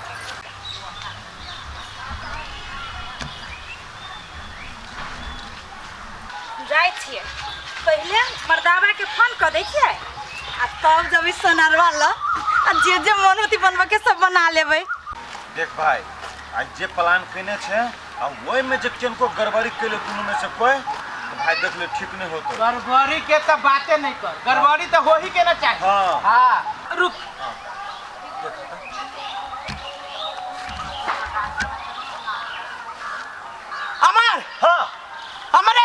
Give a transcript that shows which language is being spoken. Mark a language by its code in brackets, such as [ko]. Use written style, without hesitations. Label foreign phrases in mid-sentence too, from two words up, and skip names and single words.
[mai] जाए छिए पहले मर्दावा के फोन कर दै छिए आ तब जब ई सोनारवा ल आ जे मन होती बनवा के सब बना लेबै। देख भाई आज जे प्लान कने छे आ ओइ में जे किनको गड़बड़ी केले दुनु में से कोई तो भाई देख ले ठीक नहीं होतो। गड़बड़ी के तो बातें नहीं कर गड़बड़ी तो हो ही के ना चाहिए। हां हां रुक अमर हां अमरे